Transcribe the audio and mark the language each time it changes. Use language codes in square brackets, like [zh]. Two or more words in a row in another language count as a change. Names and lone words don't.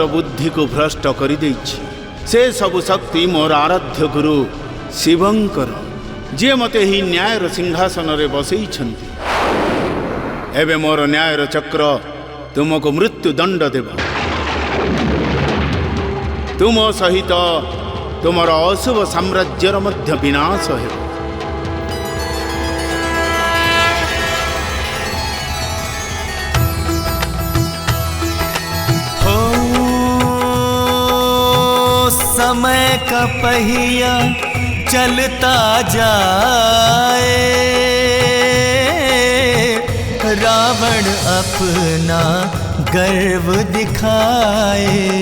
[or] ବୁଦ୍ଧିକୁ ଭ୍ରଷ୍ଟ କରିଦେଇଛି, ସେ ସବୁ ଶକ୍ତି ମୋର ଆରାଧ୍ୟ ଗୁରୁ ଶିବଙ୍କର, ଯିଏ ମୋତେ ଏହି ନ୍ୟାୟର ସିଂହାସନରେ ବସେଇଛନ୍ତି। ଏବେ ମୋର ନ୍ୟାୟର ଚକ୍ର ତୁମକୁ ମୃତ୍ୟୁଦଣ୍ଡ ଦେବ। ତୁମ ସହିତ ତୁମର ଅଶୁଭ ସାମ୍ରାଜ୍ୟର ମଧ୍ୟ ବିନାଶ ହେବ। [hi] समय का पहिया चलता जाए, रावण अपना गर्व दिखाए।